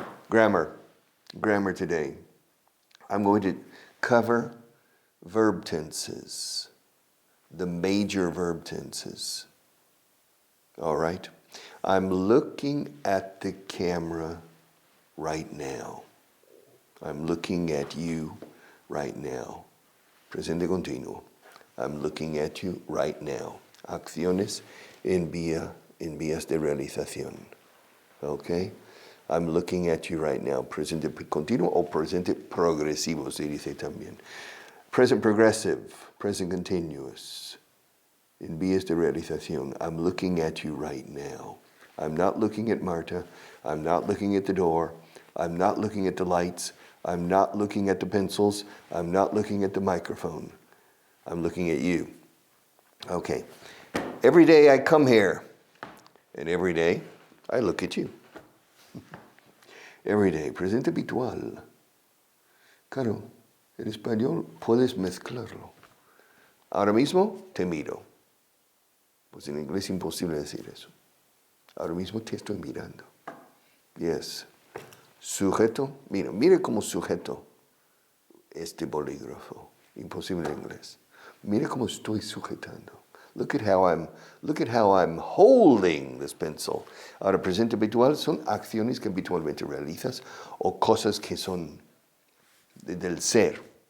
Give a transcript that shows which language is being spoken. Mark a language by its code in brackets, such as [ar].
[en] Grammar today. I'm going to cover verb tenses, the major verb tenses. All right? I'm looking at the camera right now. I'm looking at you right now. [es] Presente continuo. [en] I'm looking at you right now. [es] Acciones en vías de realización. [en] Okay? I'm looking at you right now. [es] Presente continuo o presente progresivo se dice también. [en] Present progressive, present continuous. [es] En vías de realización. [en] I'm looking at you right now. I'm not looking at Marta. I'm not looking at the door. I'm not looking at the lights. I'm not looking at the pencils. I'm not looking at the microphone. I'm looking at you. Okay. Every day I come here, and every day I look at you. Every day. [es] Presente habitual. Claro, en español puedes mezclarlo. Ahora mismo te miro. Pues en inglés es imposible decir eso. Ahora mismo te estoy mirando. Yes. Sujeto. Mire como sujeto este bolígrafo. Imposible en inglés. Mire cómo estoy sujetando. [en] Look at how I'm holding this pencil. [es] Ahora, presente habitual son acciones que habitualmente realizas o cosas que son del ser.